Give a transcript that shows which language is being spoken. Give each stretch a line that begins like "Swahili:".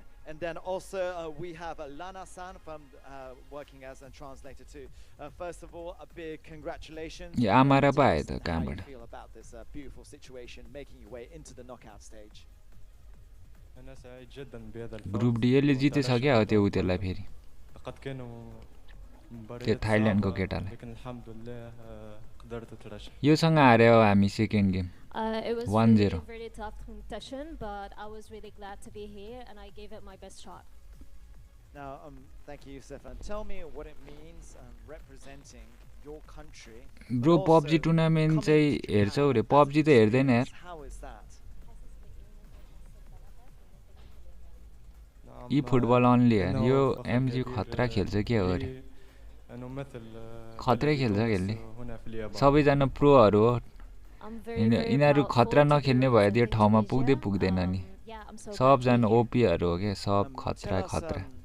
English: And then also we have Lana-san from working as a translator too. First of all, a big congratulations. Yeah, Amara pa hai ta How do you feel about this beautiful situation, making your way into the knockout stage?
Nepali: Group D ले जितिसक्यो हो त्यो उतेलाई फेरि त्यो थाइल्यान्डको केटालाई योसँग हार्यो हामी second game
English: It was 1-0. really a very tough competition, but I was really glad to be here and I gave it my best shot. Now, thank you, Stefan. Tell me what it means representing your country.
Nepali: Bro, PUBG tournament चाहिँ हेर्छौ रे PUBG त हेर्दैन यार
English: How is that?
Nepali: eFootball only हैन यो MG खतरा खेल्छ के हो रे खतरै खेल्छ यसले सबैजना प्रोहरू हो यिनीहरू खतरा नखेल्ने भए त्यो ठाउँमा पुग्दैन नि सबजना ओपीहरू हो के सब खतरा खतरा